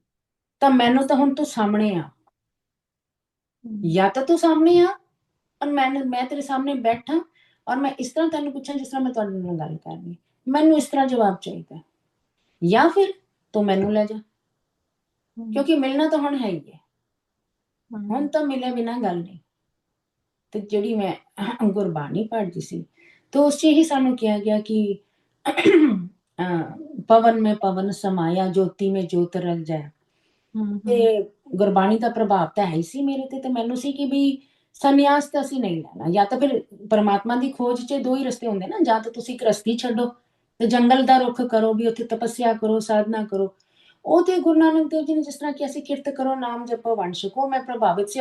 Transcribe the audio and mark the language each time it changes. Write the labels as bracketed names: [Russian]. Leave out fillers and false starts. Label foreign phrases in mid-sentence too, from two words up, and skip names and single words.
[Punjabi] ਤਾਂ ਮੈਨੂੰ ਤਾਂ ਹੁਣ ਤੂੰ ਸਾਹਮਣੇ ਆ, ਜਾਂ ਤਾਂ ਤੂੰ ਸਾਹਮਣੇ ਆ ਔਰ ਮੈਂ ਤੇਰੇ ਸਾਹਮਣੇ ਬੈਠਾ ਔਰ ਮੈਂ ਇਸ ਤਰ੍ਹਾਂ ਤੈਨੂੰ ਪੁੱਛਾਂ ਜਿਸ ਤਰ੍ਹਾਂ ਮੈਂ ਤੁਹਾਡੇ ਨਾਲ ਗੱਲ ਕਰ ਰਹੀ, ਮੈਨੂੰ ਇਸ ਤਰ੍ਹਾਂ ਜਵਾਬ ਚਾਹੀਦਾ, ਜਾਂ ਫਿਰ ਤੂੰ ਮੈਨੂੰ ਲੈ ਜਾ, ਕਿਉਂਕਿ ਮਿਲਣਾ ਤਾਂ ਹੁਣ ਹੈ ਹੀ ਹੈ, ਹੁਣ ਤਾਂ ਮਿਲੇ ਬਿਨਾਂ ਗੱਲ ਨਹੀਂ। ਤੇ ਜਿਹੜੀ ਮੈਂ ਗੁਰਬਾਣੀ ਪੜ੍ਹਦੀ ਸੀ तो ਉਸ 'ਚ ਹੀ ਸਾਨੂੰ ਕਿਹਾ ਗਿਆ ਕਿ ਪਵਨ ਮੇਂ ਪਵਨ ਸਮਾਇਆ ਜੋਤੀ ਮੇਂ ਜੋਤ ਰਲ ਜਾਏ। ਤੇ ਗੁਰਬਾਣੀ ਦਾ ਪ੍ਰਭਾਵ ਤਾਂ ਹੈ ਹੀ ਸੀ ਮੇਰੇ ਤੇ ਮੈਨੂੰ ਸੀ ਕਿ ਵੀ ਸੰਨਿਆਸ ਤਾਂ ਅਸੀਂ ਨਹੀਂ ਲੈਣਾ, ਜਾਂ ਤਾਂ ਫਿਰ ਪਰਮਾਤਮਾ ਦੀ ਖੋਜ 'ਚ ਦੋ ਹੀ ਰਸਤੇ ਹੁੰਦੇ ਨਾ, ਜਾਂ ਤਾਂ ਤੁਸੀਂ ਇੱਕ ਰਸਤੀ ਛੱਡੋ ਤੇ ਜੰਗਲ ਦਾ ਰੁੱਖ ਕਰੋ, ਵੀ ਉੱਥੇ ਤਪੱਸਿਆ ਕਰੋ, ਸਾਧਨਾ ਕਰੋ। ਉਹ ਤੇ ਗੁਰੂ ਨਾਨਕ ਦੇਵ ਜੀ ਨੇ ਜਿਸ ਤਰ੍ਹਾਂ ਕਿ ਅਸੀਂ ਕਿਰਤ ਕਰੋ, ਨਾਮ ਜਪੋ, ਵੰਡ ਛਕੋ, ਮੈਂ ਪ੍ਰਭਾਵਿਤ ਸੀ।